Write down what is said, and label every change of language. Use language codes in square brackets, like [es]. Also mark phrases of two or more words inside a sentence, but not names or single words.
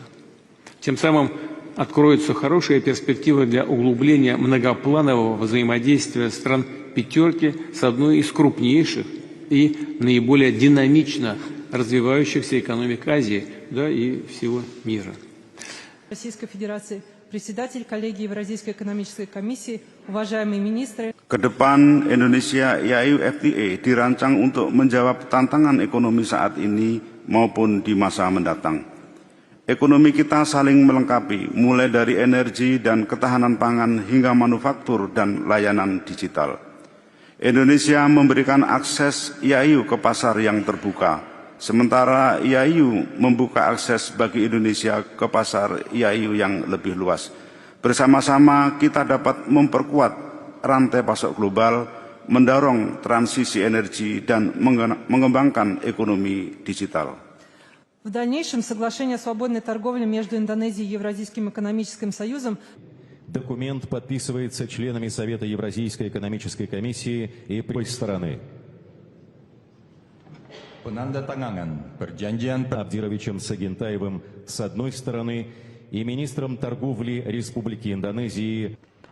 [ru] Тем самым откроется хорошая перспектива для углубления многопланового взаимодействия стран «пятерки» с одной из крупнейших и наиболее динамично развивающихся экономик Азии, да и всего мира. Российской Федерации, председатель коллегии Евразийской экономической комиссии, уважаемые министры. [id] Ke depan Indonesia IAU FTA dirancang untuk menjawab tantangan ekonomi saat ini maupun di masa mendatang. Ekonomi kita saling melengkapi, mulai dari energi dan ketahanan pangan hingga manufaktur dan layanan digital. Indonesia memberikan akses IAU ke pasar yang terbuka, sementara IAU membuka akses bagi Indonesia ke pasar IAU yang lebih luas. Bersama-sama kita dapat memperkuat rantai pasok global, mendorong transisi energi dan mengembangkan ekonomi digital. [ru] В дальнейшем соглашение о свободной торговле между Индонезией и Евразийским экономическим союзом. Документ подписывается членами Совета Евразийской экономической комиссии и той стороны. [id] Penandatanganan perjanjian [ru] Абдировичем Сагентаевым с одной стороны и министром торговли Республики Индонезии